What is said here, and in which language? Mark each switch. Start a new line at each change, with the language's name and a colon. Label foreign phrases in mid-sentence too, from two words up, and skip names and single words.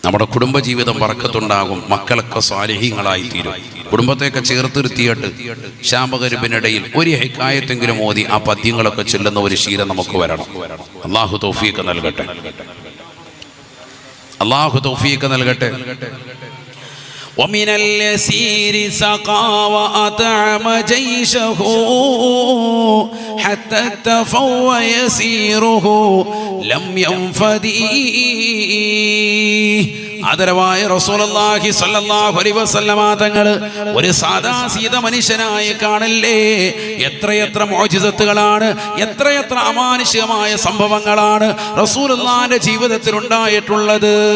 Malayalam: നമ്മുടെ കുടുംബജീവിതം ബർക്കത്തുണ്ടാകും, മക്കളൊക്കെ സ്വാലിഹീങ്ങളായി തീരും. കുടുംബത്തെയൊക്കെ ചേർത്തിരുത്തിയിട്ട് ശാമകരിബിനിടയിൽ ഒരു ഹിക്കായത്തെങ്കിലും ഓതി ആ പദ്യങ്ങളൊക്കെ ചൊല്ലുന്ന ഒരു ശീലം നമുക്ക് വരണം. അള്ളാഹു തൗഫീഖ് നൽകട്ടെ, അള്ളാഹു തൗഫീഖ് നൽകട്ടെ.
Arabic: ومن اليسير سقى وأطعم جيشه حتى اكتفوا ويسيره لم ينفدي.
Malayalam: ആദരവായ റസൂലുള്ളാഹി
Arabic: صلى الله عليه وسلم
Malayalam: തങ്ങൾ ഒരു സാദാസീത മനുഷ്യനായി കാണല്ലേ. എത്രയെത്ര മുഅ്ജിസത്തുകളാണ്, എത്രയെത്ര അമാനുഷികമായ സംഭവങ്ങളാണ് റസൂലുള്ളാഹിന്റെ ജീവിതത്തിൽ ഉണ്ടായിട്ടുള്ളത്.